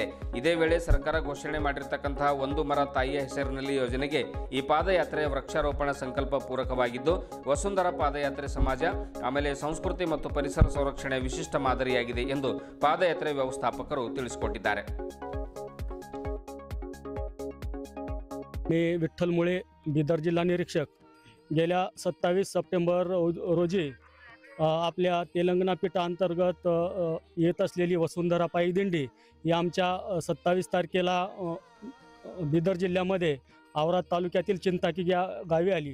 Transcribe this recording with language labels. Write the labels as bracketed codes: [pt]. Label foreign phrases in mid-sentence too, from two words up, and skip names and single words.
[kn] ಇದೇ ವೇಳೆ ಸರ್ಕಾರ ಘೋಷಣೆ ಮಾಡಿರತಕ್ಕಂತಹ ಒಂದು ಮರ ತಾಯಿಯ ಹೆಸರಿನಲ್ಲಿ ಯೋಜನೆಗೆ ಈ ಪಾದಯಾತ್ರೆಯ ವೃಕ್ಷಾರೋಪಣ ಸಂಕಲ್ಪ ಪೂರಕವಾಗಿದ್ದು ವಸುಂಧರಾ ಪಾದಯಾತ್ರೆ ಸಮಾಜ ಆಮೇಲೆ ಸಂಸ್ಕೃತಿ ಮತ್ತು ಪರಿಸರ ಸಂರಕ್ಷಣೆ ವಿಶಿಷ್ಟ ಮಾದರಿಯಾಗಿದೆ ಎಂದು ಪಾದಯಾತ್ರೆ ವ್ಯವಸ್ಥಾಪಕರು ತಿಳಿಸಿಕೊಟ್ಟಿದ್ದಾರೆ. [mr] मी विठ्ठल मुळे, बिदर जिल्हा निरीक्षक. गेल्या 27 सप्टेंबर रोजी आपल्या तेलंगणा पीठाअंतर्गत येत असलेली वसुंधरा पायी दिंडी ही आमच्या 27 तारखेला बिदर जिल्ह्यामध्ये औराद तालुक्यातील चिंताकी गावी आली.